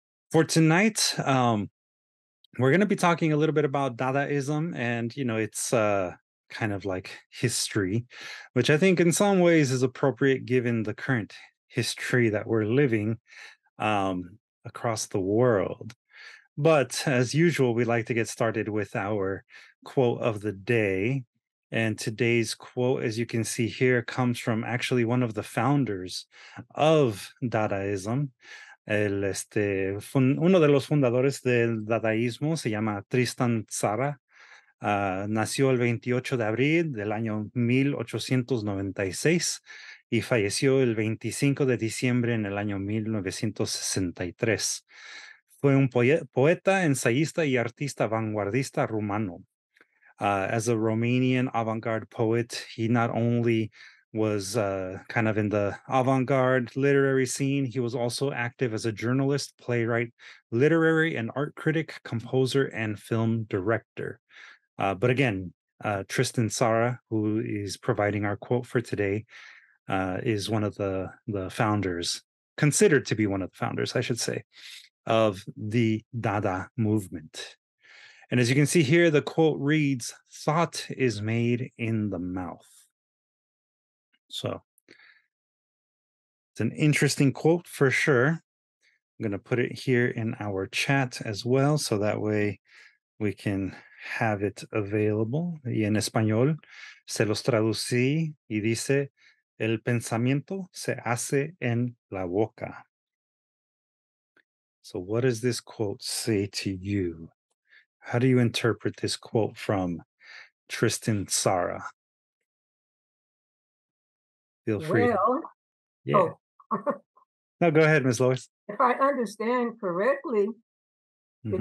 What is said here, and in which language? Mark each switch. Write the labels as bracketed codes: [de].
[en] For tonight, we're going to be talking a little bit about Dadaism and, it's kind of like history, which I think in some ways is appropriate given the current history that we're living across the world. But as usual, we like to get started with our quote of the day. And today's quote, as you can see here, comes from actually one of the founders of Dadaism. [es] Uno de los fundadores del dadaísmo se llama Tristan Tzara. Nació el 28 de abril del año 1896 y falleció el 25 de diciembre en el año 1963. Fue un poeta, ensayista y artista vanguardista rumano. [en] As a Romanian avant-garde poet, he not only was kind of in the avant-garde literary scene, he was also active as a journalist, playwright, literary and art critic, composer, and film director. But again, Tristan Tzara, who is providing our quote for today, is one of the founders, considered to be one of the founders, I should say, of the Dada movement. And as you can see here, the quote reads, "Thought is made in the mouth." So it's an interesting quote for sure. I'm going to put it here in our chat as well, so that way we can have it available. [es] Y en español se los traducí y dice, "El pensamiento se hace en la boca." [en] So what does this quote say to you? How do you interpret this quote from Tristan Tzara? Feel free. Well, Yeah. oh, No, go ahead, Ms. Lois. if I understand correctly, did